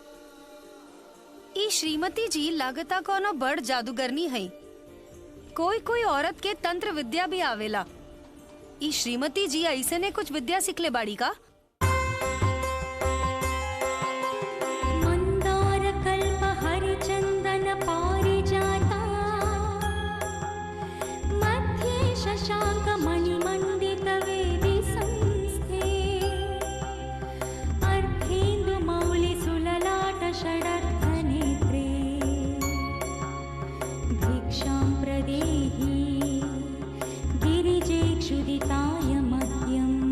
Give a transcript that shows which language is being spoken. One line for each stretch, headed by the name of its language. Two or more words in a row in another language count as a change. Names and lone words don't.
Bhojpuri: ई श्रीमती जी लागता कोनो बड़ जादूगरनी है। कोई कोई औरत के तंत्र विद्या भी आवेला। ई श्रीमती जी ऐसे ने कुछ विद्या सीखले बाड़ी का?
Sanskrit: मंदार कल्प हरिचंदन पारिजाता मध्ये शशांक मणिमंडित वेदी संस्थे अर्धेन्दु मौलि सुललाट षडर्थ नेत्रे भिक्षां प्रदेहि गिरिजे क्षुदिताय मह्यम्।